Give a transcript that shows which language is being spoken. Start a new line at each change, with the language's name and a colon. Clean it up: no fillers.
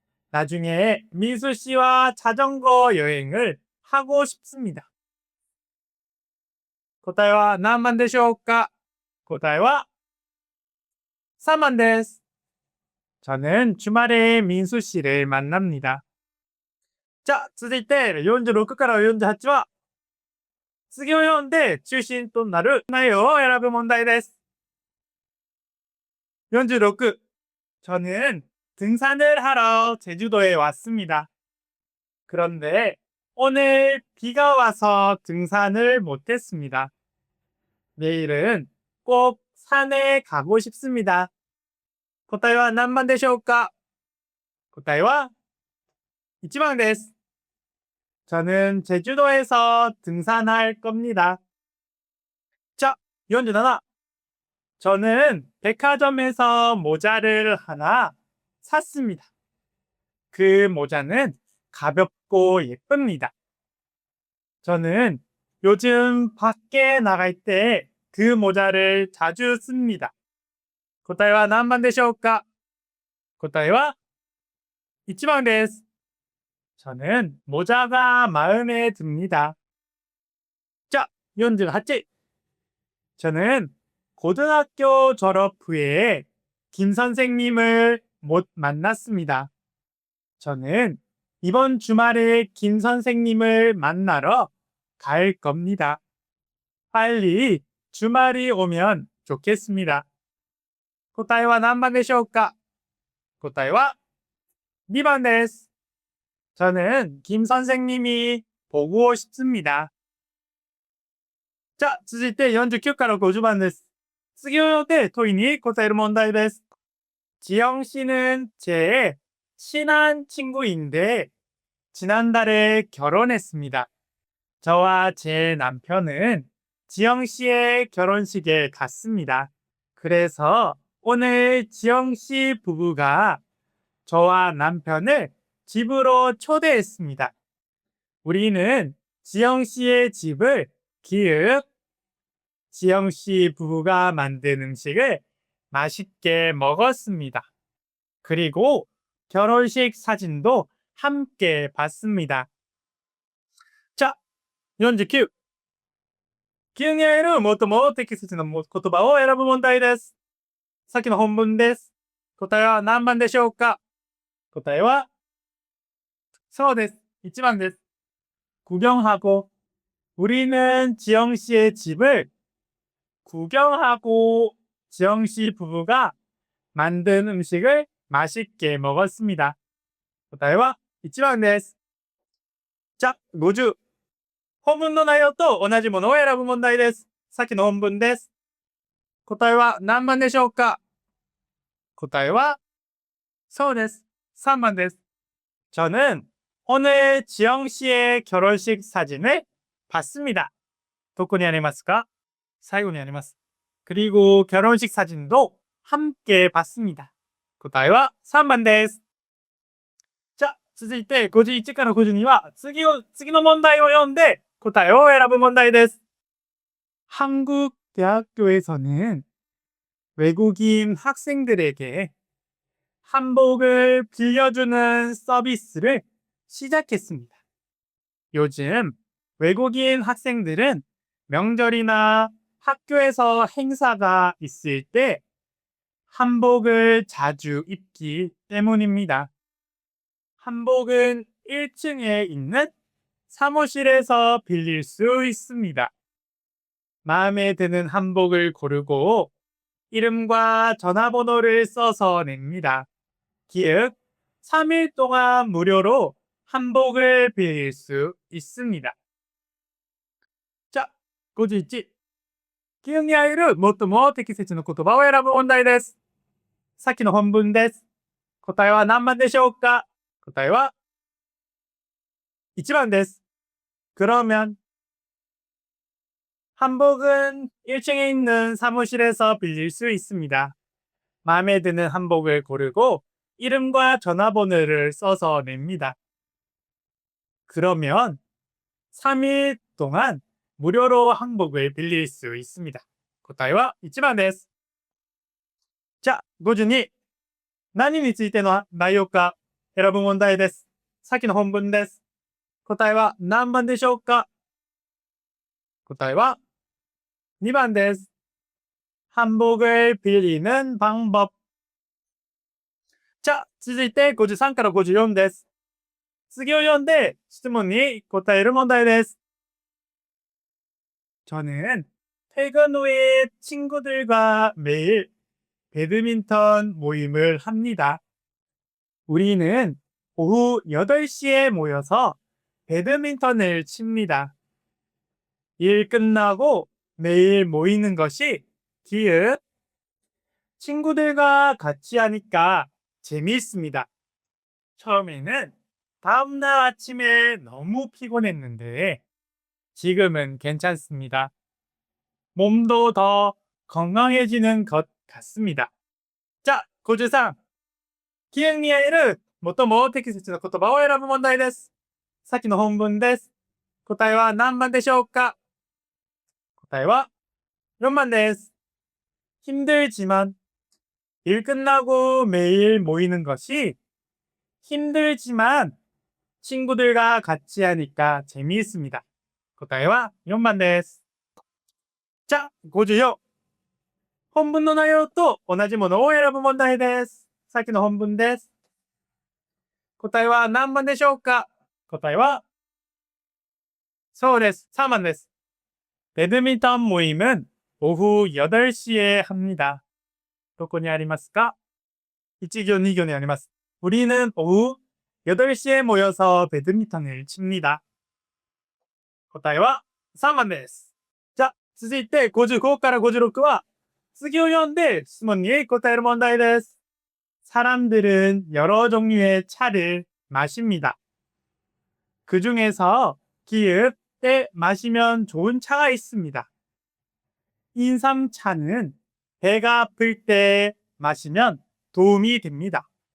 Korean: 나중에 민수 씨와 자전거 여행을 하고 싶습니다.
Japanese: 答えは何番でしょうか？答えは3番です.
Korean: 저는 주말에 민수 씨를 만납니다.
Japanese: 자, 続いて46から48は次を読んで中心となる内容を選ぶ問題です。 46.
Korean: 저는 등산을 하러 제주도에 왔습니다. 그런데 오늘 비가 와서 등산을 못했습니다. 내일은 꼭 산에 가고 싶습니다.
Japanese: 答えは何番でしょうか？答えは1番です.
Korean: 저는 제주도에서 등산할 겁니다. 자, 47. 저는 백화점에서 모자를 하나 샀습니다. 그 모자는 가볍고 예쁩니다. 저는 요즘 밖에 나갈 때 그 모자를 자주 씁니다.
Japanese: 答えは何番でしょうか？答えは1番です.
Korean: 저는 모자가 마음에 듭니다. 자, 48. 저는 고등학교 졸업 후에 김 선생님을 못 만났습니다. 저는 이번 주말에 김 선생님을 만나러 갈 겁니다. 빨리 주말이 오면 좋겠습니다.
Japanese: 答えは何番でしょうか？答えは2番です.
Korean: 저는 김 선생님이 보고 싶습니다.
Japanese: 자, 続いて49から50番です. 次を読んで問いに答える問題です.
Korean: 지영 씨는 제 친한 친구인데 지난달에 결혼했습니다. 저와 제 남편은 지영 씨의 결혼식에 갔습니다. 그래서 오늘 지영 씨 부부가 저와 남편을 집으로 초대했습니다. 우리는 지영 씨의 집을 기읍 지영 씨 부부가 만든 음식을 맛있게 먹었습니다. 그리고 결혼식 사진도 함께 봤습니다. 자, 49。
Japanese: 急に会える最も適切な言葉を選ぶ問題です。さっきの本文です。答えは何番でしょうか？答えは、そうです。1番です。
Korean: 구경하고 우리는 지영 씨의 집을 구경하고 지영 씨 부부가 만든 음식을 맛있게 먹었습니다.
Japanese: 答えは1番です。じゃ、50。本文の内容と同じものを選ぶ問題です。さっきの本文です。答えは何番でしょうか？答えは、そうです。3番です。
Korean: 저는 오늘 지영 씨의 결혼식 사진을 봤습니다.
Japanese: どこにありますか？最後にあります。
Korean: 그리고 결혼식 사진도 함께 봤습니다.
Japanese: 答えは3番です。じゃ、続いて51から52は次の問題を読んで答えを選ぶ問題です。
Korean: 한국 대학교에서는 외국인 학생들에게 한복을 빌려주는 서비스를 시작했습니다. 요즘 외국인 학생들은 명절이나 학교에서 행사가 있을 때 한복을 자주 입기 때문입니다. 한복은 1층에 있는 사무실에서 빌릴 수 있습니다. 마음에 드는 한복을 고르고 이름과 전화번호를 써서 냅니다. 기획 3일 동안 무료로 한복을 빌릴 수 있습니다. 자, 51。
Japanese: 急に会える最も適切な言葉を選ぶ問題です。さっきの本文です。答えは何番でしょうか？答えは1番です。
Korean: 그러면 한복은 1층에 있는 사무실에서 빌릴 수 있습니다. 마음에 드는 한복을 고르고 이름과 전화번호를 써서 냅니다. 그러면 3일 동안 무료로 한복을 빌릴 수 있습니다.
Japanese: 答えは1番です。じゃあ、52。何についての内容か選ぶ問題です。さっきの本文です。答えは何番でしょうか？答えは2番です。
Korean: 한복을 빌리는 방법。
Japanese: じゃあ、続いて53から54です。次を読んで質問に答える問題です。
Korean: 저는 퇴근 후에 친구들과 매일 배드민턴 모임을 합니다. 우리는 오후 8시에 모여서 배드민턴을 칩니다. 일 끝나고 매일 모이는 것이 기읒 친구들과 같이 하니까 재미있습니다. 처음에는 다음날 아침에 너무 피곤했는데 지금은 괜찮습니다. 몸도 더 건강해지는 것 같습니다. 자, 53。
Japanese: 記念に会える最も適切な言葉を選ぶ問題です。さっきの本文です。答えは何番でしょうか？答えは4番です。
Korean: 힘들지만 일 끝나고 매일 모이는 것이 힘들지만 친구들과 같이 하니까 재미있습니다.
Japanese: 答えは4番です。じゃあ、54。本文の内容と同じものを選ぶ問題です。さっきの本文です。答えは何番でしょうか？答えはそうです。3番です。
Korean: 배드민턴 모임은 오후 8시에 합니다.
Japanese: どこにありますか？1行 2行にあります。
Korean: 우리는 오후 8시에 모여서 배드민턴을 칩니다.
Japanese: 答えは3番です。じゃあ、続いて55から56は次を読んで質問に答える問題です。
Korean: 사람들은 여러 종류의 차를 마십니다. 그 중에서 기읒 때 마시면 좋은 차가 있습니다. 인삼차는 배가 아플 때 마시면 도움이 됩니다.